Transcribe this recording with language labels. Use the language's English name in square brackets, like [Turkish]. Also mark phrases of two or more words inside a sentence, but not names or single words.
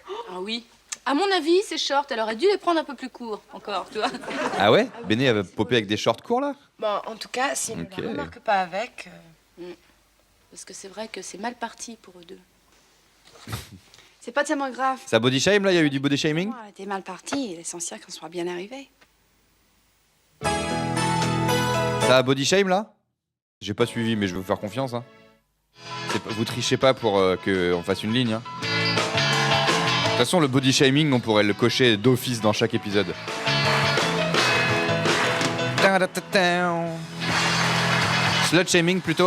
[French] Ah oui. À mon avis, ces shorts, elle aurait dû les prendre un peu plus courts encore, tu vois. Ah ouais Béné avait popé avec des shorts courts là Bon, en tout cas, s'il Ok. ne la remarque pas avec... Parce que c'est vrai que c'est mal parti pour eux deux. C'est pas tellement grave. Ça [English] body shame [French] là Il y a eu du [English] body shaming [French] Elle était mal partie. L'essentiel qu'on soit bien arrivé. Ça a [English] body shame [French] là J'ai pas suivi mais je vais vous faire confiance. Hein. Vous trichez pas pour qu'on fasse une ligne. Hein. De toute façon, le [English] body shaming, [French] on pourrait le cocher d'office dans chaque épisode. [English] Slut shaming plutôt.